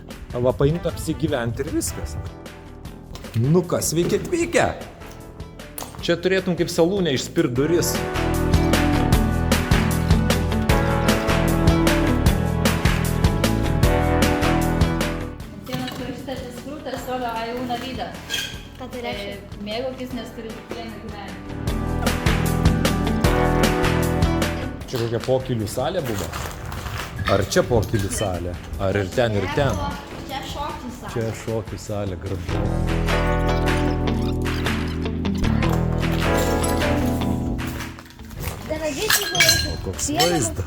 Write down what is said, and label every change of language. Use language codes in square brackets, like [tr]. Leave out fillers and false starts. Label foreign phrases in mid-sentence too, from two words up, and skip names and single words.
[lt] Va, paimti apsigyventi ir viskas. Nu kas, sveiki atvykę? Čia turėtum kaip salūnė išspirt duris. Vienas parašytas [es] disfrutas solo hay una vida. [lt] Ką tai reiškia? Mėgaukis, nes turi tik vieną gyvenimą. Čia kokia pokylių salė buvo? Ar čia pokylių salė? Ar ir ten, ir ten? Čia šokis. Čia šokių salė, gražu. Koks vaizdas.